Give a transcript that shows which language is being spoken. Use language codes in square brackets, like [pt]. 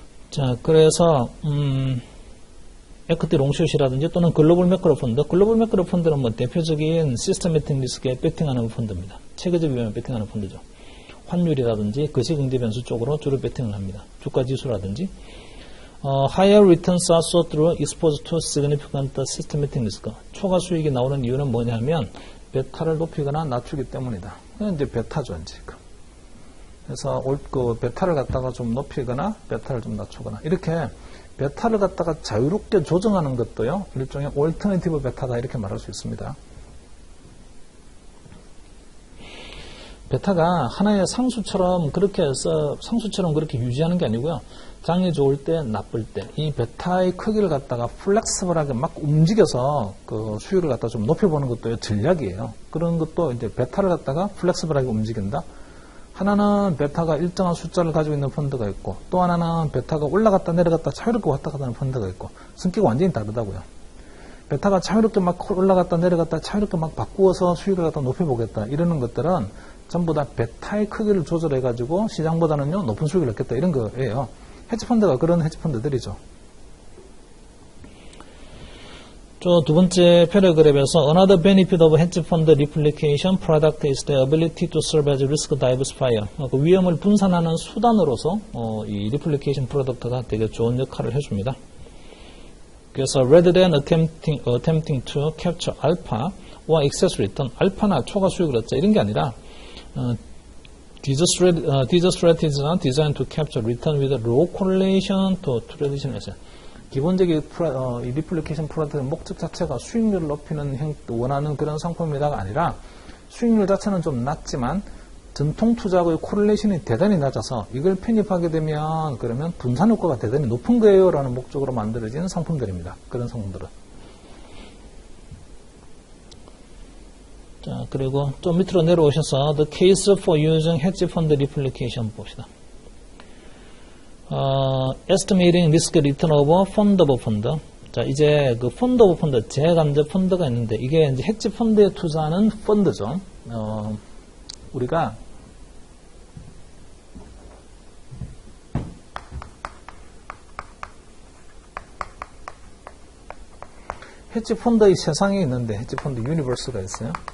[ko] 자, 그래서 에퀴티 롱숏이라든지 또는 글로벌 매크로 펀드. 글로벌 매크로 펀드는 뭐 대표적인 시스템매틱 리스크에 배팅하는 펀드입니다. 체계적 위험에 배팅하는 펀드죠. 환율이라든지 거시경제 변수 쪽으로 주로 배팅을 합니다. 주가 지수라든지. [en] Higher returns are sought through exposed to significant systematic risk. [ko] 초과 수익이 나오는 이유는 뭐냐면 베타를 높이거나 낮추기 때문이다. 이제 베타죠, 이제. 그래서 그 베타를 갖다가 좀 높이거나 베타를 좀 낮추거나 이렇게 베타를 갖다가 자유롭게 조정하는 것도요 일종의 올터너티브 베타다 이렇게 말할 수 있습니다. 베타가 하나의 상수처럼 그렇게 해서 상수처럼 그렇게 유지하는 게 아니고요. 장이 좋을 때, 나쁠 때, 이 베타의 크기를 갖다가 플렉스블하게 막 움직여서 그 수익을 갖다 좀 높여보는 것도 전략이에요. 그런 것도 이제 베타를 갖다가 플렉스블하게 움직인다. 하나는 베타가 일정한 숫자를 가지고 있는 펀드가 있고, 또 하나는 베타가 올라갔다 내려갔다 자유롭게 왔다 갔다 하는 펀드가 있고, 성격이 완전히 다르다고요. 베타가 자유롭게 막 올라갔다 내려갔다 자유롭게 막 바꾸어서 수익을 갖다 높여보겠다 이러는 것들은 전부 다 베타의 크기를 조절해가지고 시장보다는요 높은 수익을 얻겠다 이런 거예요. 헤지펀드가 그런 헤지펀드들이죠. 두 번째 패러그래프에서 [en] Another benefit of hedge fund replication product is the ability to serve as risk diversifier. [ko] 그 위험을 분산하는 수단으로서 이 리플리케이션 프로덕트가 되게 좋은 역할을 해줍니다. 그래서 [en] rather than attempting to capture alpha or excess return, [ko] 알파나 초과 수익을 얻자 이런 게 아니라 [en] these strategies are designed to capture return with low correlation to traditional asset. [ko] 기본적인 이 리플리케이션 프로덕트의 목적 자체가 수익률을 높이는 원하는 그런 상품이다가 아니라 수익률 자체는 좀 낮지만 전통 투자하고의 코릴레이션이 대단히 낮아서 이걸 편입하게 되면 그러면 분산 효과가 대단히 높은 거예요 라는 목적으로 만들어진 상품들입니다. 그런 상품들은. 자, 그리고 좀 밑으로 내려오셔서 [en] The case for using hedge fund replication [ko] 봅시다. [en] Estimating risk return over fund of fund. [ko] 자, 이제 그 펀드 오브 펀드, 재감제 펀드가 있는데 이게 이제 헤지 펀드에 투자하는 펀드죠. 우리가 헤지 펀드의 세상이 있는데 헤지 펀드 유니버스가 있어요.